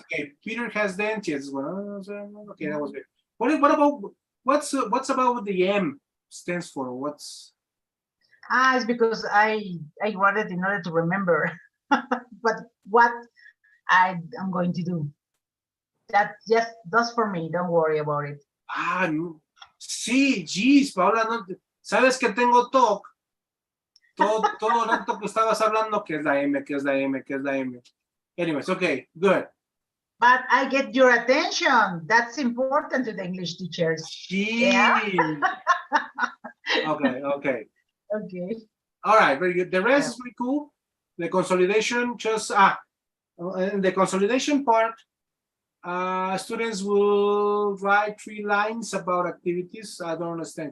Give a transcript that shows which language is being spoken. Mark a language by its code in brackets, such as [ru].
[en] Okay, Peter has dent. Yes, well, okay, that was good. What about what's about the M stands for? What's? It's because I wrote it in order to remember, but what I'm going to do. That just does for me. Don't worry about it. No. [es] Sí, geez, Paola, no, sabes que tengo TOC. Todo el rato que estabas hablando, que es la M, que es la M, que es la M. [en] Anyways, okay, good. But I get your attention. That's important to the English teachers. Gee. Yeah. Okay. Okay. All right, very good. The rest is pretty cool. The consolidation just in the consolidation part, students will write 3 lines about activities. I don't understand.